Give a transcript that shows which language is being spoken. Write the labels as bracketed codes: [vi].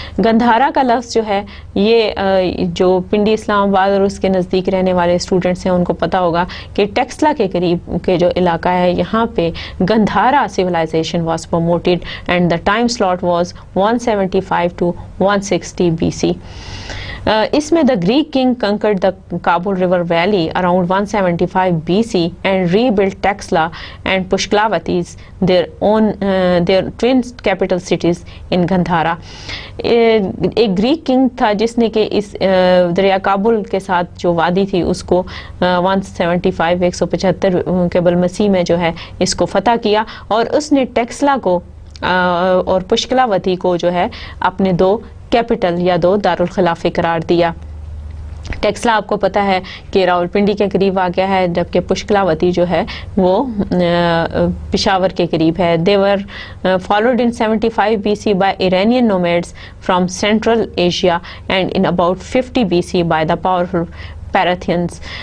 [ur] گندھارا کا لفظ جو ہے یہ جو پنڈی اسلام آباد اور اس کے نزدیک رہنے والے اسٹوڈنٹس ہیں ان کو پتہ ہوگا کہ ٹیکسلا کے قریب کے جو علاقہ ہے یہاں پہ Gandhara [en] Civilization was promoted and the time slot was 175 to 160 BC. [ur] اس میں [en] The Greek king conquered the Kabul river valley around 175 BC and rebuilt Texla and Pushkalavattis, their twin capital cities in Gandhara. [ur] ایک گریک کنگ تھا جس نے کہ اس دریا کابل کے ساتھ جو وادی تھی اس کو 175 قبل مسیح میں جو ہے اس کو فتح کیا, اور اس نے ٹیکسلا کو اور پشکلاوتی کو جو ہے اپنے دو کیپٹل یا دو دارالخلافے قرار دیا. ٹیکسلا آپ کو پتہ ہے کہ راولپنڈی کے قریب واقع ہے, جبکہ پشکلاوتی جو ہے وہ پشاور کے قریب ہے. [en] they were followed in 75 BC by Iranian nomads from Central Asia and in about 50 BC by the powerful Parthians.